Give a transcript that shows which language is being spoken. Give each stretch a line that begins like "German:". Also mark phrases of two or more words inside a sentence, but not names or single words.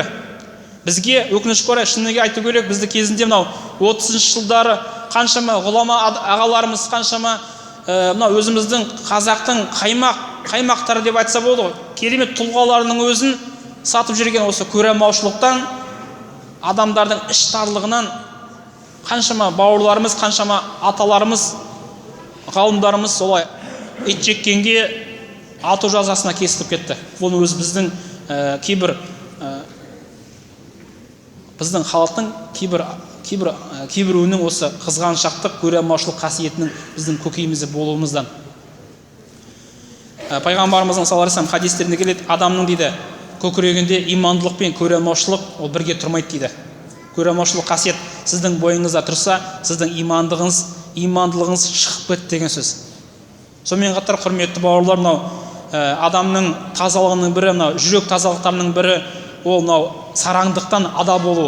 Kazakh: Бізге өкінішке орай шыныға айту керек, бізді кезінде мынау 30-шы жылдары қаншама ғұлама ағаларымыз, қаншама мынау өзіміздің қазақтың қаймақтары деп айтса болды ғой, керемет тұлғаларының өзін сатып жүрген осы көре алмаушылықтан, адамдардың іштарлығынан қаншама бауырларымыз, қаншама аталарымыз, ғалымдарымыз солай ит жеккенге ату жазасына кесіліп кетті. Бұл өзі біздің халықтың кейбіреуінің осы қызғаншақтық, көре алмаушылық қасиетінің біздің көкейімізде болуымыздан. Пайғамбарымыздың
Arabic: صلى الله عليه وسلم
Kazakh: хадистерінде келеді: адамның дейді көкірегінде имандылық пен көре алмаушылық ол бірге тұрмайды дейді. Көре алмаушылық қасиет сіздің бойыңызда тұрса, сіздің имандылығыңыз шығып кетті деген сөз. Сонымен қатар, құрметті бауырлар, мынау адамның тазалығының бірі, мынау жүрек тазалықтарының бірі ол мынау сараңдықтан ада болуы.